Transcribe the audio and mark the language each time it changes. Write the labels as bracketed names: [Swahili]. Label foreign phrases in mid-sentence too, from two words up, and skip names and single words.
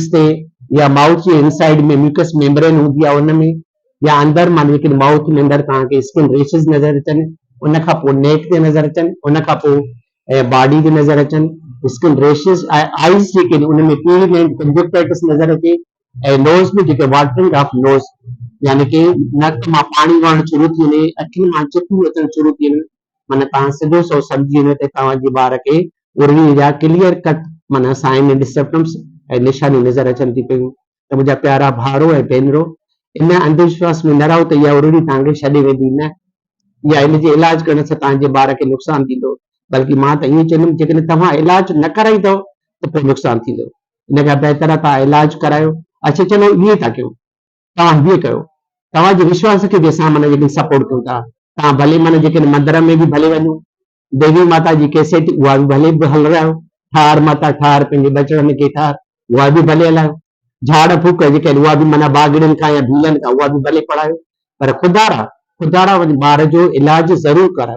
[Sindhi] ते या माउथ जे इनसाइड में [English] mucous membrane [Sindhi] हूंदी आहे उनमें या अंदरि माना जेके माउथ में अंदरि तव्हांखे [English] skin rashes [Sindhi] नज़र अचनि, उन खां पोइ नेक ते नज़र अचनि, उन खां पोइ ऐं बॉडी बि नज़र अचनि, [English] skin rashes, [Sindhi] आइज़ जेके आहिनि उन में पीली [English] line conjunctivitis [Sindhi] नज़र अचे, ऐं नोज़ में जेके [English] watering of nose, [Sindhi] यानी कि नक मां पाणी वहणु शुरू थी वञे, अखियुनि मां चिकूं अचणु शुरू थी वञनि, माना तव्हां सिधो सो सम्झी वञो त तव्हांजे ॿार खे उर्वी जा [English] clear cut [Sindhi] माना [English] sign and symptoms [Sindhi] ऐं निशानी नज़र अचनि थी पियूं। त मुंहिंजा प्यारा भाउरो ऐं भेनरो, इन अंधविश्वास में न रहो त इहा उर्वी तव्हांखे छॾे वेंदी, न, या इनजे इलाज करण सां तव्हांजे ॿार खे नुक़सानु थींदो, बल्कि मां त ईअं चवंदुमि जेकॾहिं तव्हां इलाज न कराईंदव त पोइ नुक़सानु थींदो। इन खां बहितर आहे तव्हां इलाज करायो। अच्छा चलो ईअं था कयूं, तव्हां हीअं कयो, तव्हांजे विश्वास खे बि असां माना जेके सपोर्ट कयूं था, तव्हां भले माना जेके मंदर में बि भले वञो, देवी माता जी कैसेट उहा बि भले हलायो, ठार माता ठार पंहिंजे बचड़नि खे ठार उहा बि भले हलायो, झाड़ फूक जेके आहिनि उहा बि माना बागड़ियुनि खां या भीलनि खां उहा बि भले पढ़ायो, पर ख़ुदारा वञी ॿार जो इलाज ज़रूरु करायो।